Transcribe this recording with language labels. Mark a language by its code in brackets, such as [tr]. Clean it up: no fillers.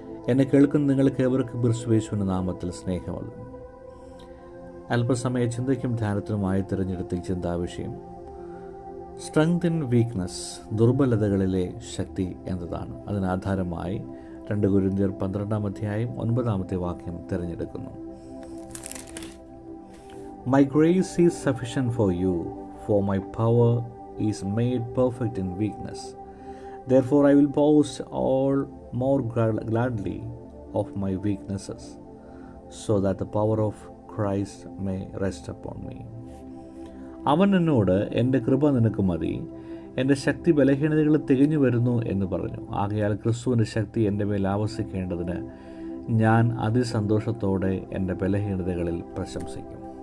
[ml] എന്നെ കേൾക്കുന്ന നിങ്ങൾക്ക് ഏവർക്കും ക്രിസ്തുയേശുവിന്റെ നാമത്തിൽ സ്നേഹമുള്ള അല്പസമയ ചിന്തയ്ക്കും ധ്യാനത്തിനുമായി തിരഞ്ഞെടുത്ത ചിന്താവിഷയം [en] strength in weakness, [ml] ദുർബലതകളിലെ ശക്തി എന്നതാണ്. അതിനാധാരമായി 2 കൊരിന്ത്യർ 12-ാം അധ്യായം 9-ാമത്തെ വാക്യം തിരഞ്ഞെടുക്കുന്നു. [en] My grace is sufficient for you, for my power is made perfect in weakness. Therefore I will boast all more gladly of my weaknesses, so that the power of Christ may rest upon me. [ml] അവൻ എന്നോട്, എൻ്റെ കൃപ നിനക്ക് മതി, എൻ്റെ ശക്തി ബലഹീനതകൾ തികഞ്ഞു വരുന്നു എന്ന് പറഞ്ഞു. ആകയാൽ ക്രിസ്തുവിൻ്റെ ശക്തി എൻ്റെ മേൽ ആവസിക്കേണ്ടതിന് ഞാൻ അതിസന്തോഷത്തോടെ എൻ്റെ ബലഹീനതകളിൽ പ്രശംസിക്കും.